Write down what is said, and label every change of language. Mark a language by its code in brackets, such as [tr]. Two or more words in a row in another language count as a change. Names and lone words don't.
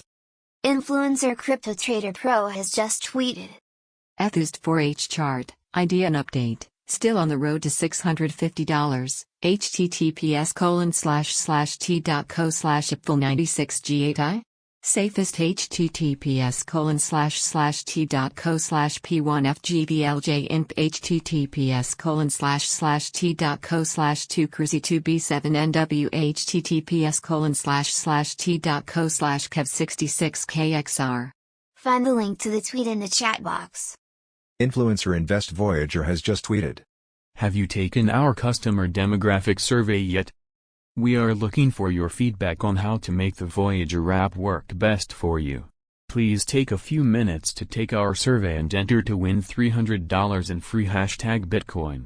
[en] Influencer Crypto Trader Pro has just tweeted. Ethused 4H chart, idea and update. Still on the road to $650. https://t.co/ipfel96g8i? Safest https://t.co/p1fgblj-inp https://t.co/2crazy2b7nw https://t.co/kev66kxr. Find the link to the tweet in the chat box. Influencer Invest Voyager has just tweeted. Have you taken our customer demographic survey yet? We are looking for your feedback on how to make the Voyager app work best for you. Please take a few minutes to take our survey and enter to win $300 in free hashtag Bitcoin.